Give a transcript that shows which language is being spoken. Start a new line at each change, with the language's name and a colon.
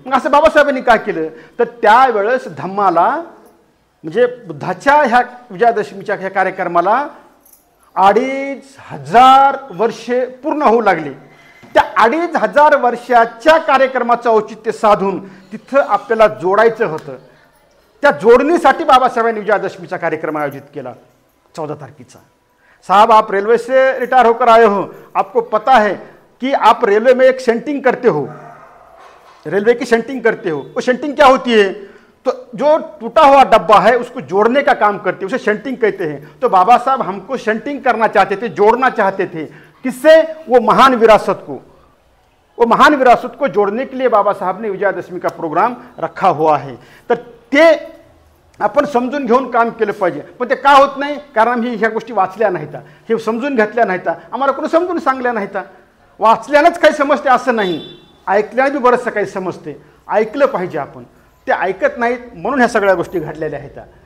Marathi: मग असं बाबासाहेबांनी काय केलं तर त्यावेळेस धम्माला म्हणजे बुद्धाच्या ह्या विजयादशमीच्या ह्या कार्यक्रमाला 2500 वर्षे पूर्ण होऊ लागले. त्या 2500 वर्षाच्या कार्यक्रमाचं औचित्य साधून तिथं आपल्याला जोडायचं होतं. त्या जोडणीसाठी बाबासाहेबांनी विजयादशमीचा कार्यक्रम आयोजित केला 14 तारखेचा.
Hindi: साहब, आप रेलवे से रिटायर होकर आए हो, आपको पता है कि आप रेलवे में एक सेंटिंग करते हो, रेलवे की सेंटिंग करते हो. वो सेंटिंग क्या होती है? तो जो टूटा हुआ डब्बा है उसको जोड़ने का काम करते हैं, उसे सेंटिंग कहते हैं. तो बाबा साहब हमको सेंटिंग करना चाहते थे, जोड़ना चाहते थे. किससे? वो महान विरासत को. वो महान विरासत को जोड़ने के लिए बाबा साहब ने विजयादशमी का प्रोग्राम रखा हुआ है.
Marathi: तर ते आपण समजून घेऊन काम केलं पाहिजे. पण ते का होत नाही? कारण आम्ही ह्या गोष्टी वाचल्या नाहीत, हे समजून घेतल्या नाहीत, आम्हाला कोणी समजून सांगल्या नाहीत. वाचल्यानंच काही समजते असं नाही, ऐकल्याने बी बरंचसं काही समजते. ऐकलं पाहिजे आपण, ते ऐकत नाहीत म्हणून ह्या सगळ्या गोष्टी घडलेल्या आहेत.